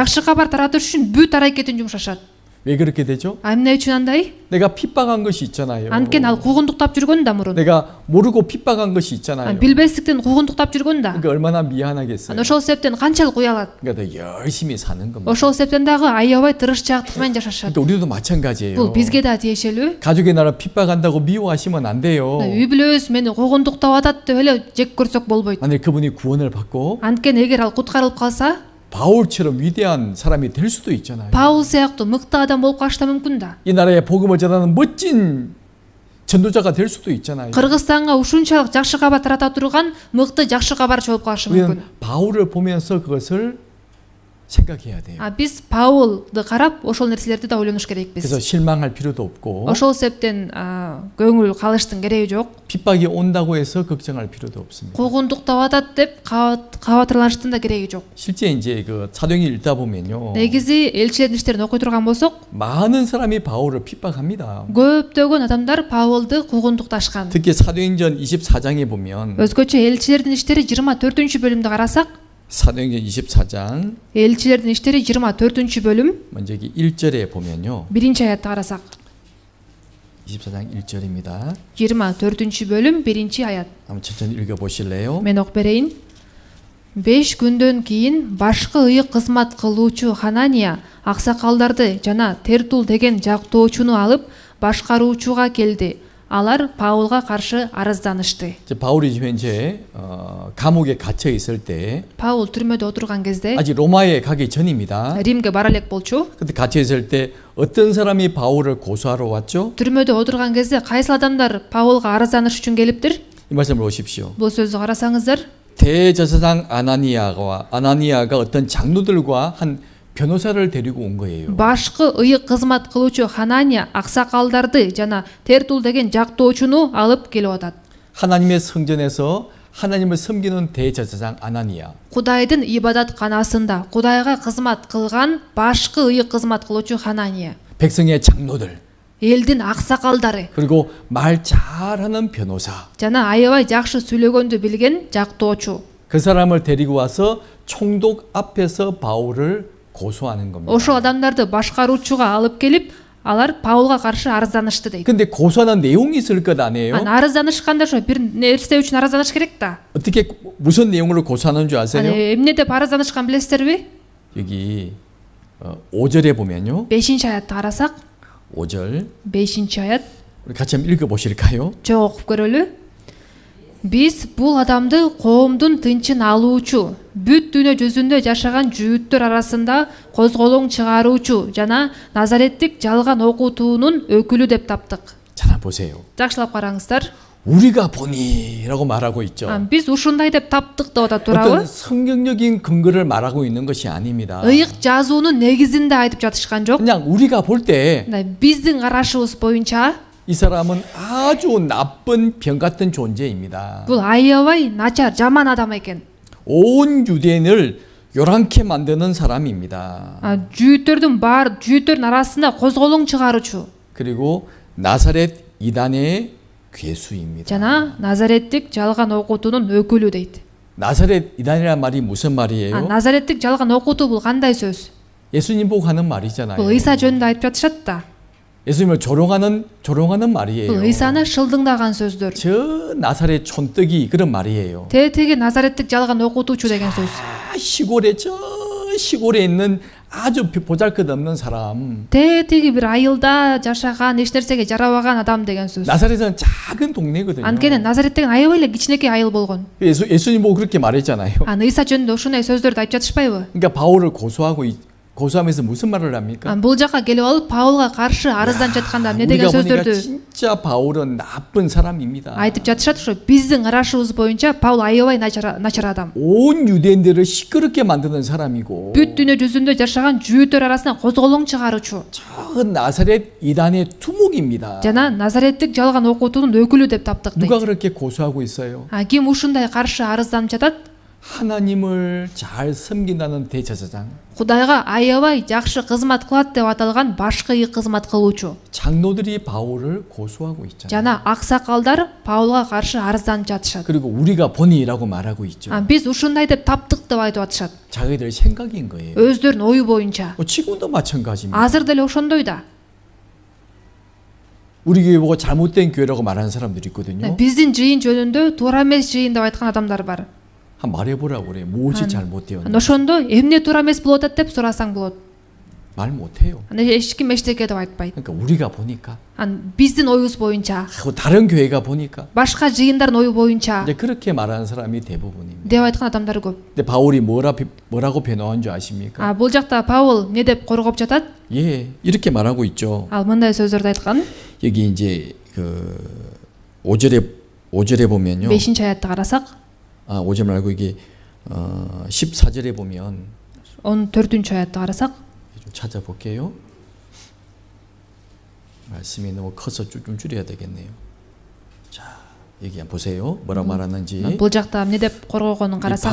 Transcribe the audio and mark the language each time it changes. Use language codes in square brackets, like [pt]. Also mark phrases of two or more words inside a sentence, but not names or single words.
[ky] жакшы кабар таратыш үчүн бүт аракетин жумшашат. [ko] 왜 그렇게 되죠? [ky] Эмне үчүн андай? [ko] 내가 핍박한 것이 있잖아요. [ky] Анткени ал куугунтуктап жүргөн да мурун. [ko] 내가 모르고 핍박한 것이 있잖아요. [ky] билбестиктен куугунтуктап жүргөн да. [ko] 그러니까 얼마나 미안하겠어요. [ky] Ошол себептен канчалык уялат. [ko] 그러니까 더 열심히 사는 겁니다. [ky] Ошол себептен дагы аябай тырышчаактык менен жашашат. [ko] 그러니까 우리도 마찬가지예요. [ky] Бул бизге да тиешелүү. [ko] 가족이 나를 핍박한다고 미워하시면 안 돼요. [ky] үй бүлөбүз мени куугунтуктап атат деп эле жек көрсөк болбойт. [ko] 만약 그분이 구원을 받고 [ky] Анткени эгер ал куткарылып калса, [ko] 바울처럼 위대한 사람이 될 수도 있잖아요. [ky] Паул сыяктуу мыкты адам болуп калышы да мүмкүн да. [ko] 이 나라에 복음을 전하는 멋진 전도자가 될 수도 있잖아요. [ky] Кыргызстанга ушунчалык жакшы кабар тарата турган мыкты жакшы кабарчы болуп калышы мүмкүн. [ko] 우리는 바울을 보면서 그것을 생각해야 돼요. [ky] Биз Паулду карап ошол нерселерди да ойлонуш керекпиз. [ko] 그래서 실망할 필요도 없고 [ky] Ошол себептен көңүл калыштын кереги жок. [ko] 핍박이 온다고 해서 걱정할 필요도 없습니다. [ky] куугунтуктап атат деп кабатырланыштын да кереги жок. [ko] 실제 이제 그 사도행전 읽다 보면요. [ky] негизи элчилердин иштерин окуй турган болсок, [ko] 많은 사람이 바울을 핍박합니다. [ky] көптөгөн адамдар Паулду куугунтукташкан. [ko] 특히 사도행전 24장에 보면 [ky] өзгөчө элчилердин иштери 24-бөлүмдү карасак, [ko] 사도행전 24장 [ky] элчилердин иштери 24-бөлүм [ko] 먼저 여기 1절에 보면요. [ky] 1-аятты карасак, [ko] 24장 1절입니다. [ky] 24-бөлүм 1-аят. 1 [ko] 한번 천천히 읽어 보실래요? [ky] Мен окуп берейин. 5 күндөн кийин башкы ыйык кызмат кылуучу Ханания аксакалдарды жана Тертул деген жактоочуну алып башкаруучуга келди. Алар Паулга каршы арызданышты. [ko] 바울이 지금 현재 감옥에 갇혀 있을 때 [ky] Паул түрмөдө отурган кезде [ko] 아직 로마에 가기 전입니다. [ky] Римге бара элек болчу. [ko] 그때 갇혀 있을 때 어떤 사람이 바울을 고소하러 왔죠? [ky] Түрмөдө отурган кезде кайсы адамдар Паулга арызданыш үчүн келиптир? [ko] 이 말씀을 보십시오. [ky] Бул сөздү карасаңыздар, [ko] 대제사장 아나니아가 어떤 장로들과 한 변호사를 데리고 온 거예요. [ky] башкы ыйык кызмат кылуучу Ханания аксакалдарды жана Тертул деген жактоочуну алып келип атат. [ko] 하나님의 성전에서 하나님을 섬기는 대제사장 아나니아. [ky] Кудайдын ибадатканасында Кудайга кызмат кылган башкы ыйык кызмат кылуучу Ханания. [ko] 백성의 장로들. [ky] Элдин аксакалдары [ko] 그리고 말 잘하는 변호사. [ky] жана аябай жакшы сүйлөгөндү билген жактоочу. [ko] 그 사람을 데리고 와서 총독 앞에서 바울을 고소하는 겁니다. [ky] Ошол адамдарды башкаруучуга алып келип, алар Паулга каршы арызданышты дейт. [ko] 근데 고소하는 내용이 있을 것 아니에요? [ky] Арызданышканда ошо бир нерсе үчүн арызданыш керек да. [ko] 어떻게 무슨 내용으로 고소하는 줄 아세요? [ky] Эмне деп арызданышкан билесиздерби? [ko] 여기 5절에 보면요. [ky] 5-аятты карасак, [ko] 5절 [ky] 5-аят. [ko] 우리 같이 한번 읽어 보실까요? [ky] Жок окуп көрөлү. Биз бул адамды коомдун тынчын алуучу, бүт дүйнө жүзүндө жашаган жүйүттөр арасында козголоң чыгаруучу жана Назареттик жалган окутуунун өкүлү деп таптык. [ko] 잘 보세요. [ky] Жакшылап караңыздар. [ko] 우리가 보니라고 말하고 있죠. [ky] Биз ушундай деп таптык деп атат, туурабы? [ko] 어떤 성경적인 근거를 말하고 있는 것이 아닙니다. [ky] Ыйык жазуунун негизинде айтып жатышкан жок. [ko] 그냥 우리가 볼 때 이 [ky] Биздин карашыбыз боюнча [ko] 사람은 아주 나쁜 병 같은 존재입니다. [ky] бул аябай начар, жаман адам экен. [ko] 온 유대인을 요란케 만드는 사람입니다. [ky] Жүйүттөрдүн арасында козголоң чыгаруучу. [ko] 그리고 나사렛 이단의 괴수입니다. [ky] жана Назареттик жалган окутуунун өкүлү дейт. [ko] 나사렛 이단이라는 말이 무슨 말이에요? [ky] Назареттик жалган окутуу бул кандай сөз? [ko] 예수님 보고 하는 말이잖아요. [ky] Бул Ыйса жөнүндө айтып жатышат да. [ko] 예수님을 조롱하는 말이에요. [ky] Бул Ыйсаны шылдыңдаган сөздөр. [ko] 저 나사렛 촌뜨기 그런 말이에요. [ky] Теги Назареттик жалган окутуучу деген сөз. [ko] 시골에 있는 아주 보잘것없는 사람. [ky] Теги бир айылда жашаган, эч нерсеге жарабаган адам деген сөз. [ko] 나사렛은 작은 동네거든요. [ky] Анткени Назарет деген аябай эле кичинекей айыл болгон. [ko] 예수님 보고 그렇게 말했잖아요. [ky] Ыйса жөнүндө ушундай сөздөрдү айтып жатышпайбы? [ko] 그러니까 바울을 고소하면서 무슨 말을 합니까? [ky] Бул жака келип алып Паулга каршы арызданып жатканда эмне деген [ko] 우리가 보니까 [ky] сөздөрдү [ko] 진짜 바울은 나쁜 사람입니다. [ky] айтып жатышат. Ошо биздин карашыбыз боюнча Паул аябай начар адам. [ko] 온 유대인들을 시끄럽게 만드는 사람이고 [ky] Бүт дүйнө жүзүндө жашаган жүйүттөр арасында козголоң чыгаруучу. [ko] 저 나사렛 이단의 두목입니다. [ky] жана Назареттик жалган окутуунун өкүлү деп таптык дейт. [ko] 누가 그렇게 고소하고 있어요? [ky] Ким ушундай каршы арызданып жатат? [ko] 하나님을 잘 섬긴다는 대제사장. [ky] Кудайга аябай жакшы кызмат кылат деп аталган башкы ыйык кызмат кылуучу. [ko] 장로들이 바울을 고소하고 있잖아요. [ky] жана аксакалдар Паулга каршы арызданып жатышат. [ko] 그리고 우리가 보니라고 말하고 있죠. [ky] Биз ушундай деп таптык деп айтып атышат. [ko] 자기들 생각인 거예요. [ky] Өздөрүнүн ою боюнча. [ko] 지금도 마찬가지입니다. [ky] Азыр деле ошондой да. [ko] 우리 교회 보고 잘못된 교회라고 말하는 사람들이 있거든요. [ky] Биздин жыйын жөнүндө туура эмес жыйын деп айткан адамдар бар. [ko] 한 말해보라고 그래. 무엇이 잘못되었나? [ky] Ошондо эмне туура эмес болуп атат деп сурасаң болот. [ko] 말 못해요. [ky] Эч ким эчтеке деп айтпайт. [ko] 그러니까 우리가 보니까 [ky] биздин оюбуз боюнча, [ko] 하고 다른 교회가 보니까 [ky] башка жыйындардын ою боюнча [ko] 이제 그렇게 말하는 사람이 대부분입니다. [ky] деп айткан адамдар көп. [ko] 근데 바울이 뭐라고 변호한 줄 아십니까? [ky] Бул жакта Паул эмне деп коргоп жатат? [ko] 예, 이렇게 말하고 있죠. [ky] мындай сөздөрдү айткан. [ko] 여기 이제 그 5절에 보면요. [ky] 5-аятты карасак, [ko] 5절 말고 이게 14절에 보면 [ky] 14-аятты карасак, [ko] 좀 찾아볼게요. 말씀이 너무 커서 좀 줄여야 되겠네요. 자, 여기 보세요. 뭐라고 말하는지. [ky] бул жакта эмне деп коргогонун карасаңыздар.